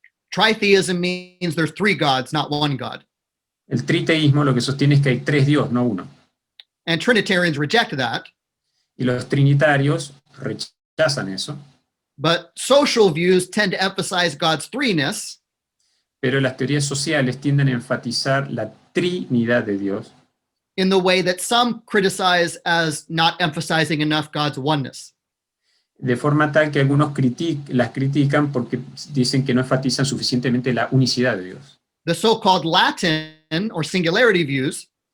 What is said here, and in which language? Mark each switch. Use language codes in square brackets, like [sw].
[en] Tritheism means there's three gods, not one God. [es] El triteísmo lo que sostiene es que hay tres dioses, no uno. [en] And Trinitarians reject that. [es] Y los trinitarios rechazan eso. [en] But social views tend to emphasize God's threeness. [es] Pero las teorías sociales tienden a enfatizar la trinidad de Dios. [en] In the way that some criticize as not emphasizing enough God's oneness. [es] De forma tal que algunos las critican porque dicen que no enfatizan suficientemente la unicidad de Dios. [en] The so-called Latin or singularity views